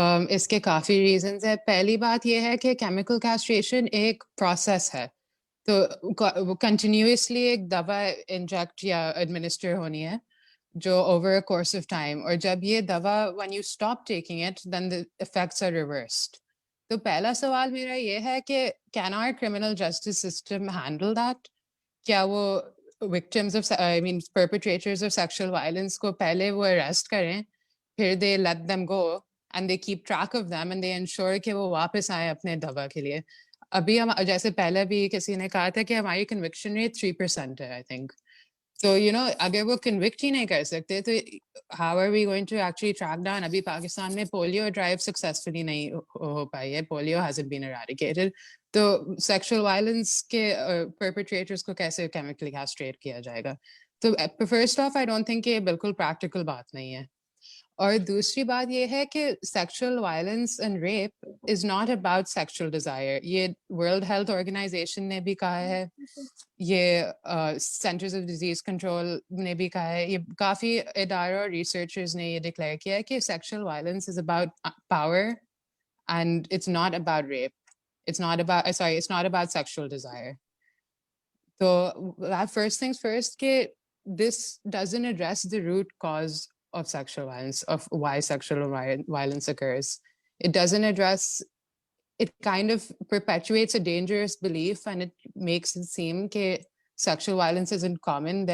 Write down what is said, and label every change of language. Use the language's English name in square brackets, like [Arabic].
[Hindi] इसके काफ़ी रीजंस है. पहली बात यह है कि केमिकल कैस्ट्रेशन एक प्रोसेस है, तो कंटिन्यूसली एक दवा इंजेक्ट या एडमिनिस्टर होनी है जो [English] over a course of time, [Hindi] और जब ये दवा [English] When you stop taking it then the effects are reversed. [Hindi] तो पहला सवाल मेरा ये है कि [English] Can our criminal justice system handle that? क्या वो victims of perpetrators of sexual violence को पहले वो arrest करें, फिर they let them go and they keep track of them and they ensure [Hindi] कि वो वापस आए अपने दवा के लिए. अभी हम जैसे पहले भी किसी ने कहा था कि हमारी conviction rate 3% है, [English] I think. So you know, [Hindi] अगर वो convict ही नहीं कर सकते तो [English] how are we going to actually track down? [Hindi] अभी पाकिस्तान में polio drive successfully नहीं हो पाई है. [English] Polio hasn't been eradicated. [Hindi] तो sexual violence के perpetrators को कैसे chemically castrate किया जाएगा? तो [English] first off, I don't think [Hindi] ये बिल्कुल practical बात नहीं है. और दूसरी बात ये है कि [English] sexual violence and rape is not about sexual desire. [Hindi] ये World Health Organization ने भी कहा है, ये Centers of Disease Control ने भी कहा है, ये काफ़ी इदारों और researchers ने ये declare किया है कि [English] sexual violence is about power and it's not about rape. It's not about sexual desire. So that first things first, कि this doesn't address the root cause of sexual violence, of why sexual violence occurs. It doesn't address, it kind of perpetuates a dangerous belief, and it makes it seem that sexual violence isn't common.